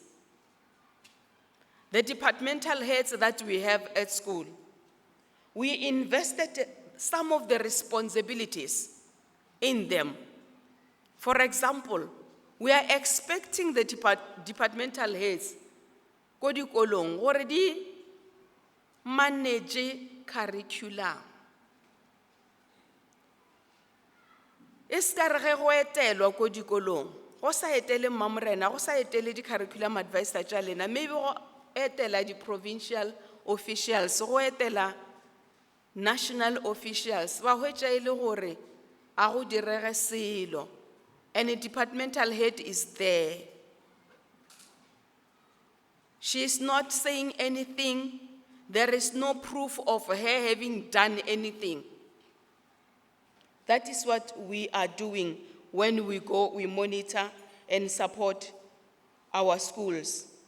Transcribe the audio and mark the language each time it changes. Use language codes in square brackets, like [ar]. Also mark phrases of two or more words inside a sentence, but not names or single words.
[en] The departmental heads that we have at school, we invested some of the responsibilities in them. For example, we are expecting the departmental heads [nso] go dikolong gore di [en] manage curriculum. [nso] E ska re ge go etelwa ko dikolong, go sa etele mmamorena, go sa etele di- [en] curriculum advisor [nso] tša lena, maybe go etela di- [en] provincial officials, [nso] go etela [en] national officials, [nso] ba hwetša e le gore a go direge selo, [en] and a departmental head is there. She is not saying anything. There is no proof of her having done anything. That is what we are doing when we go, we monitor and support our schools.